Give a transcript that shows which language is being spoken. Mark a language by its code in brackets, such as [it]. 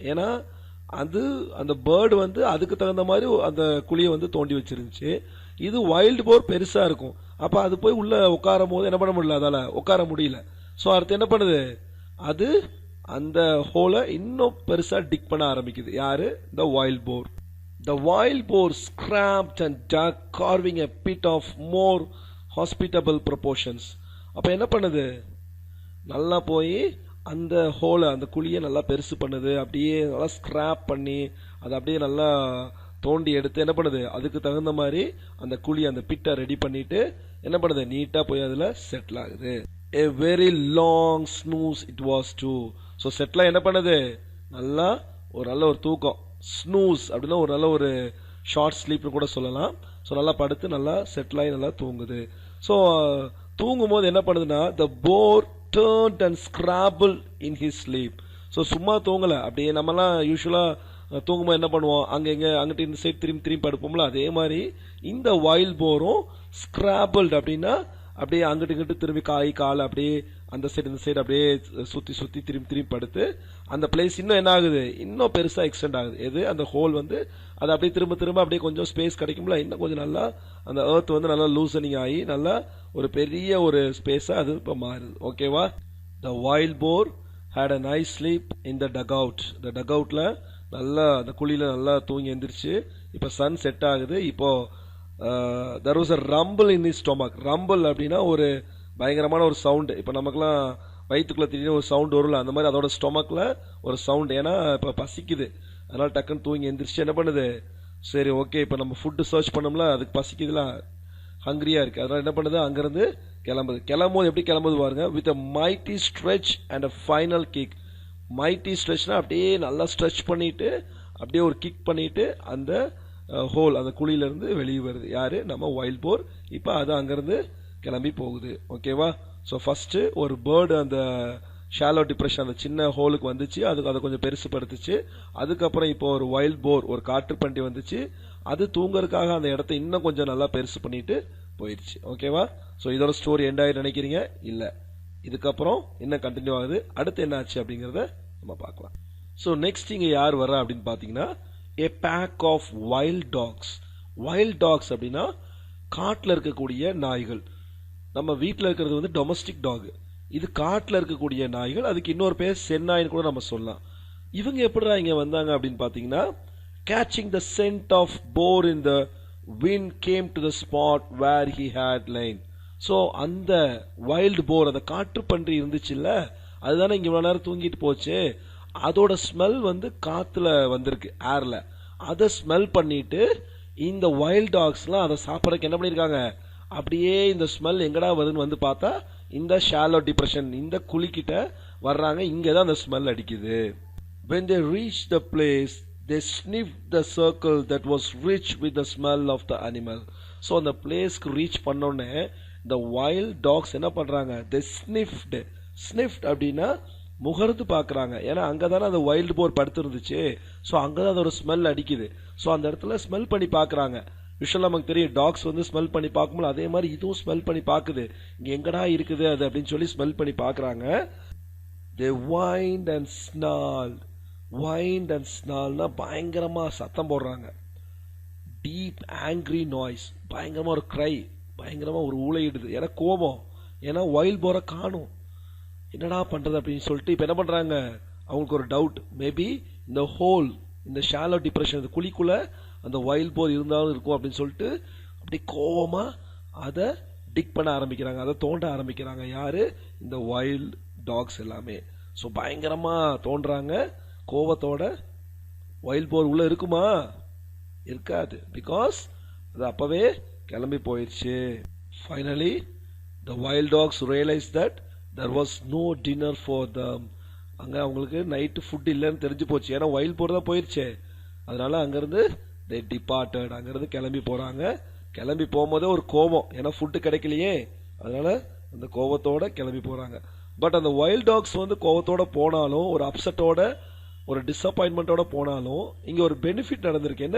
[ta] ஏன்னா அது அந்த பேர்டு வந்து அதுக்கு தகுந்த மாதிரி அந்த குழியை வந்து தோண்டி வச்சிருந்துச்சு. இது வைல்டு போர் பெருசா இருக்கும், அப்ப அது போய் உள்ள உட்காரும் போது என்ன பண்ண முடியல, அதால உட்கார முடியல. ஸோ அடுத்து என்ன பண்ணுது, அது அந்த ஹோலை இன்னும் பெருசா டிக் பண்ண ஆரம்பிக்குது. யாரு, இந்த wild bore. [en] The wild boar scrapped and dug, carving a pit of more hospitable proportions. [ta] அப்ப என்ன பண்ணுது, நல்லா போய் அந்த ஹோலை, அந்த குழியை நல்லா பெருசு பண்ணுது. அப்படியே நல்லா ஸ்கிராப் பண்ணி அதை அப்படியே நல்லா தோண்டி எடுத்து என்ன பண்ணுது, அதுக்கு தகுந்த மாதிரி அந்த குழி, அந்த பிட்டை ரெடி பண்ணிட்டு என்ன பண்ணுது, நீட்டா போய் அதுல செட்டில் ஆகுது. [en] A very long snooze it was too. [ta] So settle என்ன பண்ணுது, நல்லா ஒரு நல்ல ஒரு தூக்கம். ஸ்னூஸ் அப்படின்னா ஒரு நல்ல ஒரு ஷார்ட் ஸ்லீப்னு கூட சொல்லலாம். ஸோ நல்லா படுத்து நல்லா செட்டில் ஆகி நல்லா தூங்குது. ஸோ தூங்கும் போது என்ன பண்ணுதுன்னா, [en] the boar turned and scrabbled in his sleep. [ta] So சும்மா தூங்கல, அப்படியே நம்மலாம் யூஸ்வலா தூங்கும்போது என்ன பண்ணுவோம், அங்க இங்க அங்கிட்ட இந்த சைடு திரும்பி திரும்பி படுப்போம்ல, அதே மாதிரி இந்த வைல்ட் போரும் ஸ்கிராபிள்ட் அப்படின்னா அப்படியே அங்கிட்டு இங்கிட்டு திரும்பி கால் அப்படியே அந்த சைடு இந்த சைடு அப்படியே சுத்தி சுத்தி திரும்பி திரும்பி படுத்து அந்த பிளேஸ் இன்னும் என்ன ஆகுது, இன்னும் பெருசா எக்ஸ்டெண்ட் ஆகுது. எது, அந்த ஹோல் வந்து அது அப்படியே திரும்ப திரும்ப அப்படியே கொஞ்சம் ஸ்பேஸ் கிடைக்கும்ல, இன்னும் கொஞ்சம் நல்லா அந்த எர்த் வந்து நல்லா லூசனிங் ஆகி நல்லா ஒரு பெரிய ஒரு ஸ்பேஸா அது இப்ப மாறுது. ஓகேவா? [en] The wild boar had a nice sleep in the dugout. [ta] The dugoutல நல்லா அந்த குழியில நல்லா தூங்கி எந்திரிச்சு இப்ப சன் செட் ஆகுது. இப்போ [en] there was a rumble in his stomach. [ta] rumble அப்படின்னா ஒரு பயங்கரமான ஒரு சவுண்ட். இப்ப நமக்குலாம் வயிற்றுக்குள்ள திடீர்னு ஒரு சவுண்ட் வரும்ல, அந்த மாதிரி அதோட ஸ்டொமக்ல ஒரு சவுண்ட். ஏன்னா இப்ப பசிக்குது, அதனால டக்குன்னு தூங்கி எந்திரிச்சு என்ன பண்ணுது, சரி ஓகே இப்ப நம்ம ஃபுட் சர்ச் பண்ணோம்ல, அதுக்கு பசிக்குதுல, ஹங்கிரியா இருக்கு, அதனால என்ன பண்ணுது, அங்கிருந்து கிளம்புது. கிளம்பும்போது எப்படி கிளம்புது பாருங்க, [en] With a mighty stretch and a final kick. [ta] mighty stretchனா அப்படியே நல்லா ஸ்ட்ரெச் பண்ணிட்டு அப்படியே ஒரு கிக் பண்ணிட்டு அந்த ஹோல், அந்த குழியில இருந்து வெளியே வருது. யாரு, நம்ம வைல்ட் போர். இப்ப அது அங்கிருந்து கிளம்பி போகுது. ஓகேவா? ஸோ ஃபர்ஸ்ட் ஒரு பேர்டு அந்த ஷாலோ டிப்ரெஷன் அந்த சின்ன ஹோலுக்கு வந்துச்சு, அதுக்கு அதை கொஞ்சம் பெருசுப்படுத்துச்சு. அதுக்கப்புறம் இப்போ ஒரு வைல்ட் போர், ஒரு காட்டுப்பன்றி வந்துச்சு, அது தூங்கறதுக்காக அந்த இடத்த இன்னும் கொஞ்சம் நல்லா பெருசு பண்ணிட்டு போயிடுச்சு. ஓகேவா? ஸோ இதோட ஸ்டோரி எண்ட் ஆகி நினைக்கிறீங்க? இல்ல, இதுக்கப்புறம் இன்னும் கண்டினியூ ஆகுது. அடுத்து என்ன ஆச்சு அப்படிங்கறத நம்ம பார்க்கலாம். ஸோ நெக்ஸ்ட் இங்க யார் வர்றா அப்படின்னு பாத்தீங்கன்னா, [en] a pack of wild dogs. [ta] wild dogs அப்படின்னா காட்டுல இருக்கக்கூடிய நாய்கள். நம்ம வீட்டில் இருக்கிறது வந்து டொமஸ்டிக் டாக், இது காட்டுல இருக்கக்கூடிய நாய்கள். அதுக்கு இன்னொரு பேர் சென்னாய்னு கூட நம்ம சொல்லலாம். இவங்க எப்படிடா இங்க வந்தாங்க அப்படின்னு பாத்தீங்கன்னா, [en] catching the scent of boar in the wind came to the spot where he had lain. [ta] So அந்த வைல்டு போர், அந்த காட்டுப்பன்றி இருந்துச்சுல்ல, அதுதானே இங்க இவ்வளவு நேரம் தூங்கிட்டு போச்சு, அதோட ஸ்மெல் வந்து காத்துல வந்திருக்கு, ஏர்ல. அதை ஸ்மெல் பண்ணிட்டு இந்த வைல்ட் டாக்ஸ்லாம் அதை சாப்பிடறதுக்கு என்ன பண்ணிருக்காங்க, அப்படியே இந்த ஸ்மெல் எங்கடா வருதுன்னு வந்து பார்த்தா இந்த ஷாலோ டிப்ரெஷன், இந்த குழிக்கிட்ட வர்றாங்க. இங்கதான் அந்த ஸ்மெல் அடிக்குது. [en] When they reached the place, they sniffed the circle that was rich with the smell of the animal. [ta] So அந்த பிளேஸ்க்கு ரீச் பண்ணோடனே இந்த வைல்ட் டாக்ஸ் என்ன பண்றாங்க, [en] they sniffed [ta] அப்படின்னா முகர்ந்து பாக்குறாங்க. ஏன்னா அங்கதானே அந்த வைல்டு போர் படுத்து இருந்துச்சு, ஸோ அங்கதான் அதோட ஸ்மெல் அடிக்குது. ஸோ அந்த இடத்துல ஸ்மெல் பண்ணி பாக்குறாங்க. யூஸ்வலா நமக்கு தெரியும் டாக்ஸ் வந்து ஸ்மெல் பண்ணி பார்க்கும்போது, அதே மாதிரி இதுவும் ஸ்மெல் பண்ணி பாக்குது, இங்க எங்கடா இருக்குது அது அப்படின்னு சொல்லி ஸ்மெல் பண்ணி பாக்குறாங்க. [en] they whined and snarled. [ta] whined and snarlனா பயங்கரமா சத்தம் போடுறாங்க. டீப் ஆங்கிரி நாய்ஸ், பயங்கரமா ஒரு கிரை, பயங்கரமா ஒரு ஊளையிடுது. ஏன்னா கோபம், ஏன்னா வைல்ட் போரை காணும், என்னடா பண்றது அப்படின்னு சொல்லிட்டு இப்ப என்ன பண்றாங்க, அவங்களுக்கு ஒரு டவுட், மேபி இந்த ஹோல், இந்த ஷாலோ டிப்ரெஷன், இந்த குழிக்குள்ள அந்த வைல்ட் போர் இருந்தாலும் இருக்கும் அப்படின்னு சொல்லிட்டு அப்படி கோவமா அதை டிக் பண்ண ஆரம்பிக்கிறாங்க, அதை தோண்ட ஆரம்பிக்கிறாங்க. யாரு, இந்த வைல்ட் டாக்ஸ் எல்லாமே. ஸோ பயங்கரமா தோன்றாங்க கோவத்தோட. வைல்ட் போர் உள்ள இருக்குமா, இருக்காது, பிகாஸ் அது அப்பவே கிளம்பி போயிடுச்சு. [en] Finally the wild dogs realized that there was no dinner for them. [ta] அங்க அவங்களுக்கு நைட்டு ஃபுட் இல்லைன்னு தெரிஞ்சு போச்சு, ஏன்னா வைல்ட் போர் தான் போயிருச்சு. அதனால அங்கிருந்து [en] they departed, [ta] அங்கிருந்து கிளம்பி போறாங்க. கிளம்பி போகும்போதே ஒரு கோபம், ஏன்னா ஃபுட்டு கிடைக்கலையே, அதனால அந்த கோபத்தோட கிளம்பி போறாங்க. பட் அந்த வைல்ட் டாக்ஸ் வந்து கோபத்தோட போனாலும், ஒரு அப்செட்டோட, ஒரு டிசப்பாயின்மெண்டோட போனாலும், இங்க ஒரு பெனிஃபிட் நடந்திருக்கு.